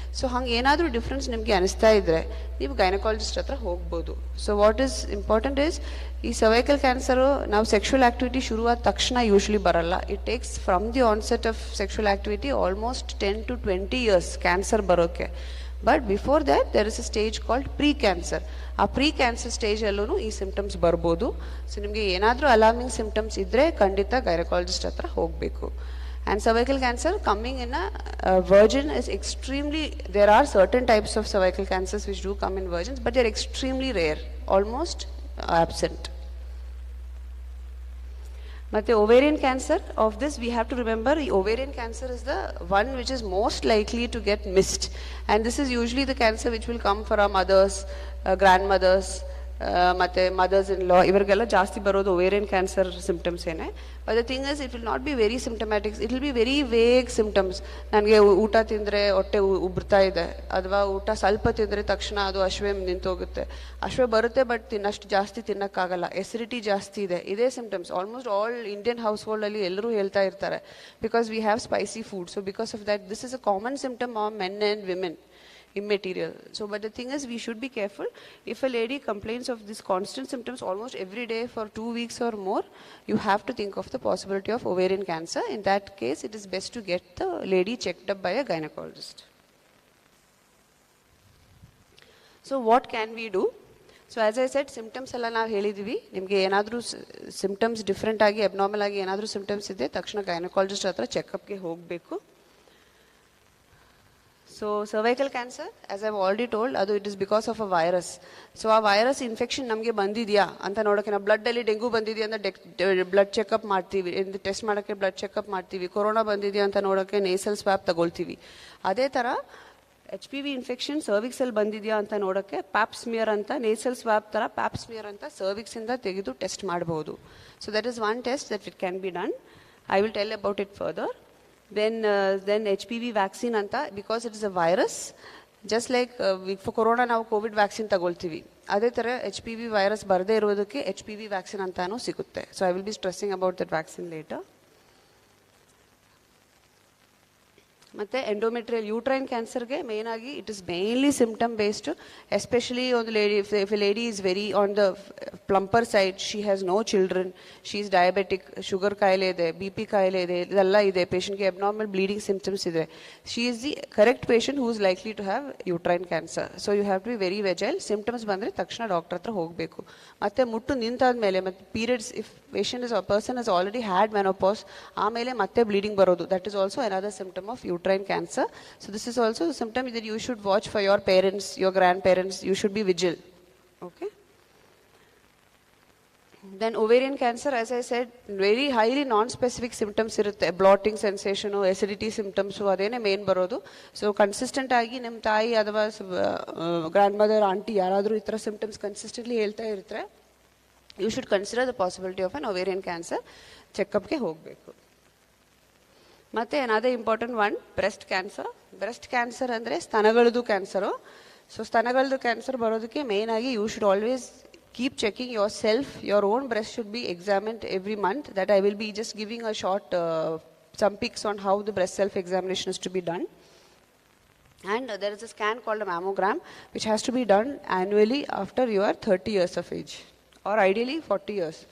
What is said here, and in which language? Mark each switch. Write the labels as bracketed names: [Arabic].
[Kannada] So ಹಂಗೆ ಏನಾದರೂ difference ನಿಮಗೆ ಅನಿಸ್ತಾ ಇದ್ದರೆ ನೀವು ಗೈನಕಾಲಜಿಸ್ಟ್ ಹತ್ರ ಹೋಗ್ಬೋದು. [English] so what is important is, ಈ cervical cancer ನಾವು sexual activity [Kannada] ಶುರುವಾದ ತಕ್ಷಣ [English] Usually ಬರಲ್ಲ. It takes from the onset of sexual activity almost 10 to 20 years cancer ಬರೋಕ್ಕೆ. But before that, there is a stage called pre-cancer. [Kannada] ಆ pre-cancer ಸ್ಟೇಜಲ್ಲೂ ಈ symptoms ಬರ್ಬೋದು. So ನಿಮಗೆ ಏನಾದರೂ ಅಲಾರ್ಮಿಂಗ್ ಸಿಂಪ್ಟಮ್ಸ್ ಇದ್ದರೆ ಖಂಡಿತ ಗೈನಕಾಲಜಿಸ್ಟ್ ಹತ್ರ ಹೋಗಬೇಕು. [English] And cervical cancer coming in a virgin is extremely, there are certain types of cervical cancers which do come in virgins, but they are extremely rare, almost absent. But the ovarian cancer, of this we have to remember, the ovarian cancer is the one which is most likely to get missed. And this is usually the cancer which will come for our mothers, grandmothers, ಮತ್ತೆ mothers in law, [Kannada] ಇವರಿಗೆಲ್ಲ ಜಾಸ್ತಿ ಬರೋದು [English] Ovarian cancer symptoms ಏನೇ. But the thing is it will not be very symptomatic, it will be very vague symptoms. [Kannada] ನನಗೆ ಊಟ ತಿಂದರೆ ಹೊಟ್ಟೆ ಉಬ್ರತಾ ಇದೆ, ಅಥವಾ ಊಟ ಸ್ವಲ್ಪ ತಿಂದರೆ ತಕ್ಷಣ ಅದು ಅಶ್ವೆ ನಿಂತೋಗುತ್ತೆ. ಅಶ್ವೆ ಬರುತ್ತೆ ಬಟ್ ಅಷ್ಟು ಜಾಸ್ತಿ ತಿನ್ನೋಕ್ಕಾಗಲ್ಲ, ಎಸಿಡಿಟಿ ಜಾಸ್ತಿ ಇದೆ, ಇದೇ symptoms [English] almost all Indian house ಹೋಲ್ಡಲ್ಲಿ [Kannada] ಎಲ್ಲರೂ ಹೇಳ್ತಾ ಇರ್ತಾರೆ, [English] Because we have spicy food. So because of that this is a common symptom of men and women. Immaterial. So, but the thing is, we should be careful. If a lady complains of these constant symptoms almost every day for 2 weeks or more, you have to think of the possibility of ovarian cancer. In that case, it is best to get the lady checked up by a gynecologist. So, what can we do? So, as I said, symptoms [Kannada] alla ನಾವು ಹೇಳಿದ್ವಿ. ನಿಮಗೆ ಏನಾದರೂ symptoms different ಆಗಿ abnormal ಆಗಿ ಏನಾದರೂ symptoms ಇದೆ, ತಕ್ಷಣ gynaecologist ಹತ್ರ ಚೆಕಪ್ಗೆ ಹೋಗಬೇಕು. [English] So cervical cancer, as I've already told, it is because of a virus. So a virus infection [Kannada] ನಮಗೆ ಬಂದಿದೆಯಾ ಅಂತ ನೋಡೋಕೆ ನಾವು ಬ್ಲಡ್ಡಲ್ಲಿ ಡೆಂಗು ಬಂದಿದೆಯಾ ಅಂತ ಬ್ಲಡ್ ಚೆಕಪ್ ಮಾಡ್ತೀವಿ, ಟೆಸ್ಟ್ ಮಾಡೋಕ್ಕೆ ಬ್ಲಡ್ ಚೆಕಪ್ ಮಾಡ್ತೀವಿ. ಕೊರೋನಾ ಬಂದಿದೆಯಾ ಅಂತ ನೋಡೋಕ್ಕೆ ನೇಸಲ್ ಸ್ವ್ಯಾಬ್ ತಗೊಳ್ತೀವಿ. ಅದೇ ಥರ HPV ಇನ್ಫೆಕ್ಷನ್ ಸರ್ವಿಕ್ಸಲ್ಲಿ ಬಂದಿದೆಯಾ ಅಂತ ನೋಡೋಕ್ಕೆ ಪ್ಯಾಪ್ ಸ್ಮಿಯರ್ ಅಂತ, ನೇಸಲ್ ಸ್ವ್ಯಾಬ್ ಥರ ಪ್ಯಾಪ್ ಸ್ಮಿಯರ್ ಅಂತ ಸರ್ವಿಕ್ಸಿಂದ ತೆಗೆದು ಟೆಸ್ಟ್ ಮಾಡ್ಬೋದು. [English] So that is one test that it can be done. I will tell about it further. Then HPV vaccine anta, because it is a virus, just like for corona [Kannada] ನಾವು Covid vaccine ತಗೊಳ್ತೀವಿ, ಅದೇ ಥರ HPV virus ಬರದೇ ಇರೋದಕ್ಕೆ HPV vaccine ಅಂತಾನೂ ಸಿಗುತ್ತೆ. [English] So I will be stressing about that vaccine later. ಮತ್ತು endometrial uterine ಕ್ಯಾನ್ಸರ್ಗೆ main ಆಗಿ it is mainly symptom based, especially ಒಂದು lady, if a lady is very on the plumper side, she has no children, she is diabetic, [Kannada] sugar ಕಾಯಿಲೆ ಇದೆ, BP ಕಾಯಿಲೆ ಇದೆ, ಇದೆಲ್ಲ ಇದೆ, [English] ಪೇಷಂಟ್ಗೆ abnormal bleeding symptoms ಇದೆ, she is the correct patient who is likely to have uterine cancer. So you have to be very vigilant. [Kannada] Symptoms ಬಂದರೆ ತಕ್ಷಣ ಡಾಕ್ಟರ್ ಹತ್ರ ಹೋಗಬೇಕು. ಮತ್ತು ಮುಟ್ಟು ನಿಂತಾದ ಮೇಲೆ ಮತ್ತು [English] periods, if patient is person is already had menopause, [Kannada] ಆಮೇಲೆ ಮತ್ತೆ ಬ್ಲೀಡಿಂಗ್ ಬರೋದು, [English] That is also another symptom of uterine cancer. So this is also a symptom that you should watch for your parents, your grandparents. You should be vigilant. Okay. Then ovarian cancer, as I said, very highly non-specific symptoms irutte, blotting sensation, acidity symptoms, [Kannada] adene main barodu. [English] So consistent agi [Kannada] ನಿಮ್ಮ ತಾಯಿ ಅಥವಾ [English] grandmother, auntie [Kannada] ಯಾರಾದರೂ ಈ ಥರ [English] symptoms consistently [Kannada] ಹೇಳ್ತಾ ಇರ್ತಾರೆ, [English] you should consider the possibility of an ovarian cancer. [Kannada] ಚೆಕಪ್ಗೆ ಹೋಗಬೇಕು. ಮತ್ತು [English] another important one, breast cancer. Breast cancer [Kannada] ಅಂದರೆ ಸ್ತನಗಳದ್ದು ಕ್ಯಾನ್ಸರು. [English] so [Kannada] ಸ್ತನಗಳದ್ದು ಕ್ಯಾನ್ಸರ್ ಬರೋದಕ್ಕೆ ಮೇನ್ ಆಗಿ [English] You should always keep checking yourself. Your own breast should be examined every month. That I will be just giving a short some pics on how the breast self examination is to be done. And there is a scan called a mammogram which has to be done annually after you are 30 years of age, or ideally 40 years.